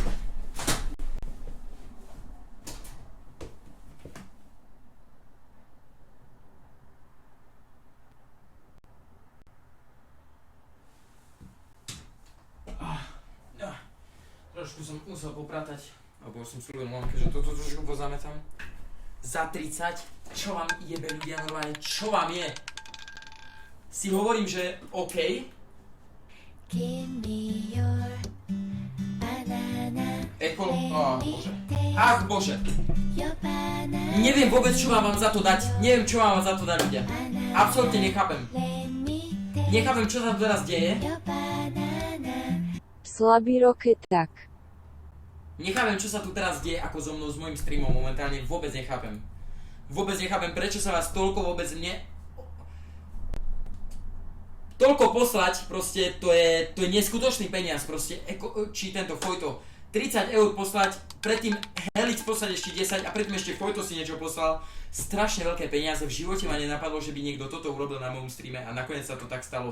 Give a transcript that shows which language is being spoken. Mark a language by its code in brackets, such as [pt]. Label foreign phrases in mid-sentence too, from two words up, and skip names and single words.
[sk] Trošku som musel popratať, alebo už som slúbil mamke, že toto trošku pozametám. Za 30? Čo vám jebe, ľudia, normálne? Čo vám je? Si hovorím, že OK. [en] Give me your banana, [sk] Ekolo... bože. Ach, bože. [en] your banana, [sk] Neviem vôbec, čo vám mám za to dať. Neviem, čo vám mám za to dať, ľudia. Absolútne nechápem. [en] let me taste [sk] Nechápem, čo sa tu teraz deje. [en] your banana. [sk] slabý roketák. Nechápem, čo sa tu teraz deje, ako so mnou, s mojím streamom momentálne. Vôbec nechápem. Vôbec nechápem, prečo sa vás toľko vôbec toľko poslať, proste, to je neskutočný peniaz, proste, či tento Fojto, 30 eur poslať, predtým Helix poslať ešte 10 a predtým ešte Fojto si niečo poslal, strašne veľké peniaze, v živote ma nenapadlo, že by niekto toto urobil na mojom streame a nakoniec sa to tak stalo.